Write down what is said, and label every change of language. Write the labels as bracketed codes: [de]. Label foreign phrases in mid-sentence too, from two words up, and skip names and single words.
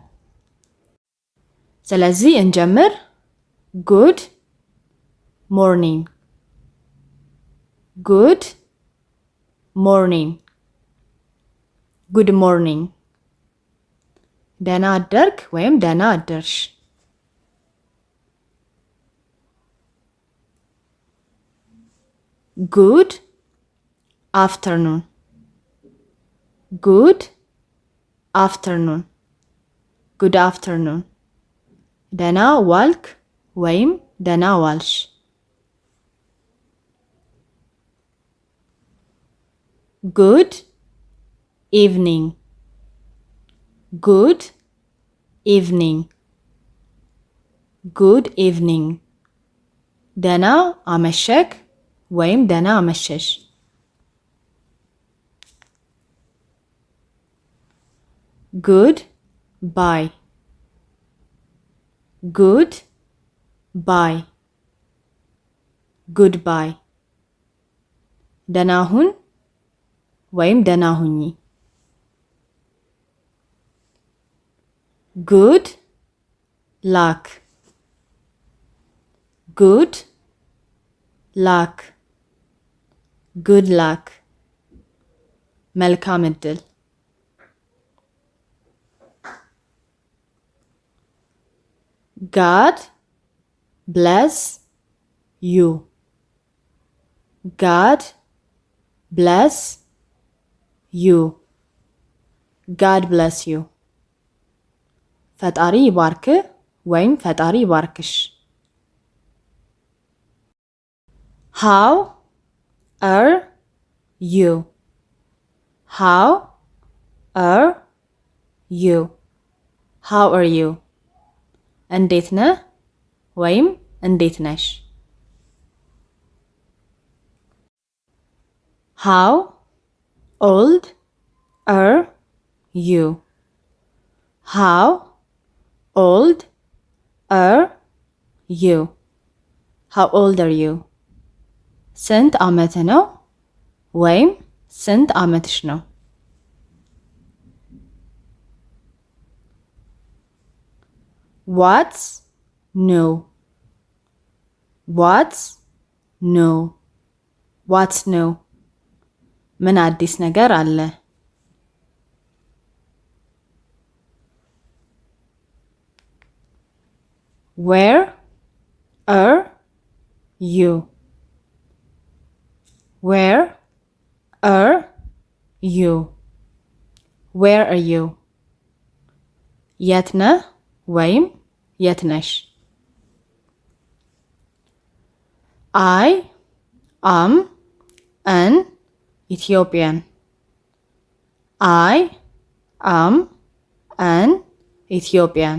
[am] ስለዚህ እንጀምር። [en] Good morning፣ Good morning, good morning። [am] ደህና አደርክ ወይም ደህና አደርሽ። [en] Good afternoon, good afternoon, good afternoon. [am] ደህና ዋልክ ወይም ደህና ዋልሽ። [en] Good evening, good evening, good evening. [am] ደህና አመሸክ ወይም ደህና አመሸሽ። [en] Good bye, good bye፣ Good bye። [am] ደህና ሁን ወይም ደህና ሁኚ። [en] good luck, good luck, good luck. [am] መልካም እድል። [en] God bless you, God bless you, God bless you. [am] ፈጣሪ ይባርክ ወይም ፈጣሪ ይባርክሽ። [en] How are you? How are you? How are you? [am] እንዴት ነህ ወይም እንዴት ነሽ። [en] How old are you? How old are you? How old are you? [am] ስንት ዓመት ነው ወይም ስንት ዓመትሽ ነው። [en] What's new? What's new? What's new? [am] ምን አዲስ ነገር አለ። [en] Where are you? Where are you? Where are you? [am] የት ነህ ወይም የት ነሽ። [en] I am an Ethiopian. I am an Ethiopian.